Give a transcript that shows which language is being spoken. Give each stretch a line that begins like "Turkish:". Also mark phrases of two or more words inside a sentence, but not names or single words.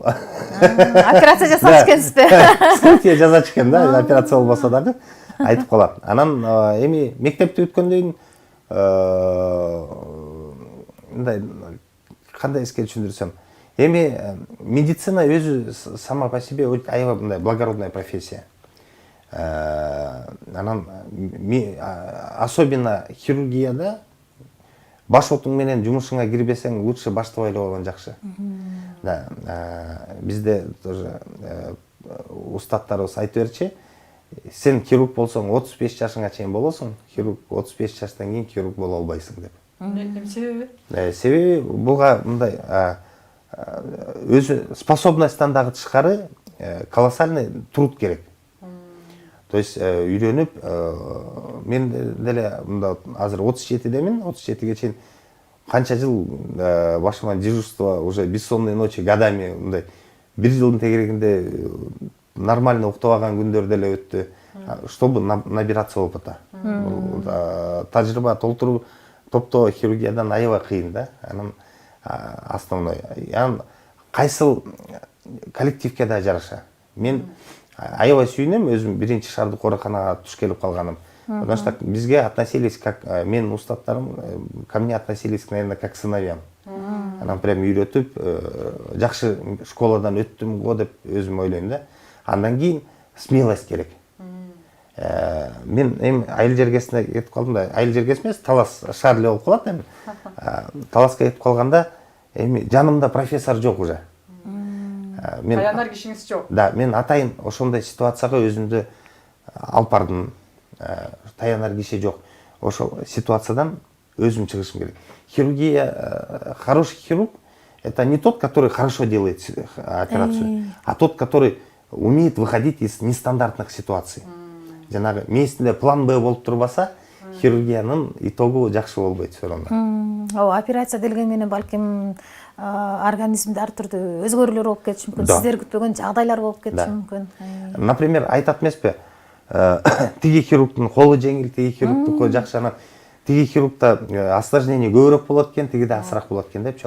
Kyrgyz: операция жасалыш экенсизби? Статья жазачу экен да, операция болбосо дагы айтып калат. Анан эми мектепти бүткөндөн мындай кандай эске түшүндүрсөм, эми медицина өзү
Russian: сама по себе
Kyrgyz: аябай мындай
Russian: благородная профессия.
Kyrgyz: Анан особенно хирургияда баш отуң менен жумушуңа кирбесең лучше баштабай эле койгон жакшы. Да, бизде тоже устаттарыбыз айтып берчү, сен хирург болсоң 35 жашыңа чейин болосуң, хирург 35 жаштан кийин хирург боло албайсың деп. Себеби? Себеби буга мындай өзү способностьтан дагы тышкары
Russian: колоссальный труд
Kyrgyz: керек. То есть үйрөнүп, мен деле мында азыр 37демин, 37ге чейин канча жыл башыма дежурство,
Russian: уже бессонные ночи годами,
Kyrgyz: мындай 1 жылдын тегерегинде нормально уктабаган күндөр деле өттү,
Russian: чтобы набираться опыта.
Kyrgyz: Тажрыйба толтуруу топто хирургиядан аябай кыйын да. Анан основной. Анан кайсыл коллективге да жараша. Мен аябай сүйүнөм өзүм биринчи шаардык ооруканага туш келип калганым.
Russian: Потому что бизге относились как
Kyrgyz: мен устаттарым
Russian: ко мне относились, наверное, как к сыновьям.
Kyrgyz: Анан прям үйрөтүп, жакшы школадан өттүм го деп өзүм ойлойм да. Андан кийин смелость керек. Мен эми айыл жергесине кетип калдым да, айыл жергеси эмес, Талас шаар эле болуп калат эми. Таласка кетип калганда эми жанымда профессор жок уже. Таянар кишиңиз жок. Да, мен атайын ошондой ситуацияга өзүмдү алып бардым. Таянар киши жок. Ошол ситуациядан өзүм чыгышым керек.
Russian: Хирургия, хороший хирург — это не тот, который хорошо делает операцию, а тот, который умеет выходить из нестандартных ситуаций.
Kyrgyz: Жанагы месінде план Б болуп турбаса, хирургиянын итогу жакшы болбойт соронда. Операция делген менен балким организмде ар түрдүү өзгөрүүлөр болуп кетиши мүмкүн, сиздер күтпөгөн жагдайлар болуп кетиши мүмкүн. Например, айтат эмеспи, тиги хирургдун колу жеңил, тиги хирургдун колу жакшы, анан тиги хирургда осложнение көбүрөөк болот экен, тигиде азыраак болот экен депчи.